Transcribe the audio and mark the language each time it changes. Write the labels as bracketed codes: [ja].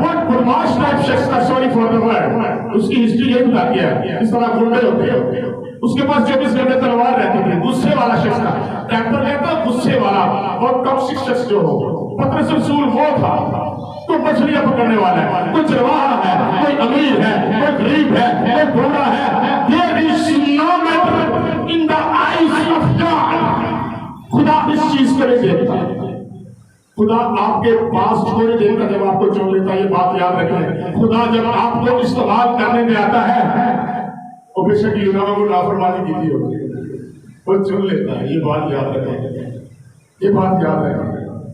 [ur] وہ بدماش ٹائپ شخص تھا. [en] Sorry for the word. [ur] اس کی ہسٹری یہ بتاتی ہے اس طرح گنڈے ہوتے ہیں. اس کے پاس 24 گھنٹے تلوار رہتی تھی. غصے والا شخص تھا. ٹیمپر کہتا ہے غصے والا اور ٹاکسک شخص جو ہو. پطرس رسول وہ تھا. کوئی مچھلیاں پکڑنے والا ہے، کوئی چرواہا ہے، کوئی امیر ہے، کوئی غریب ہے، کوئی بوڑھا ہے. [en] There is no matter in the eyes of God. [ur] خدا اس چیز کو نہیں دیکھتا. خدا آپ کے پاس چھوڑ دیتا جب آپ کو چن لیتا. یہ بات یاد رکھیں. خدا جب آپ کو استعمال کرنے میں آتا ہے وہ بے شک یونانا کو نافرمانی کی تھی ہوتی ہے، وہ چن لیتا ہے. یہ بات یاد رکھیں، یہ بات یاد رکھیں.